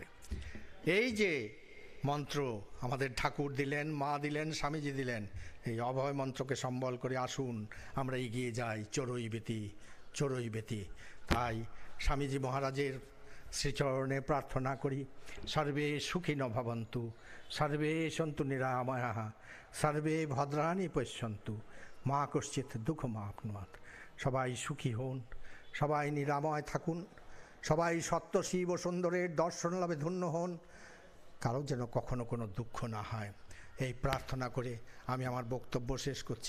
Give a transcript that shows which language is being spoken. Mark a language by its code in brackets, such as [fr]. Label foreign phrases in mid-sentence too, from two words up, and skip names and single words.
[bn] এই যে মন্ত্র আমাদের ঠাকুর দিলেন, মা দিলেন, স্বামীজি দিলেন, এই অভয় মন্ত্রকে সম্বল করে আসুন আমরা এগিয়ে যাই চড়ই বেতি। তাই স্বামীজি মহারাজের শ্রীচরণে প্রার্থনা করি, [sa] সর্বে সুখিন ভবন্তু, সর্বে সন্তু নিরাময়াঃ, সর্বে ভদ্রাণি পশ্যন্তু, মা কশ্চিৎ দুঃখমাপ্নুয়াৎ। [bn] সবাই সুখী হন, সবাই নিরাময় থাকুন, সবাই সত্য শিব ও সুন্দরের দর্শন লাভে ধন্য হন, কারো যেন কখনো কোনো দুঃখ না হয়। এই প্রার্থনা করে আমি আমার বক্তব্য শেষ করছি।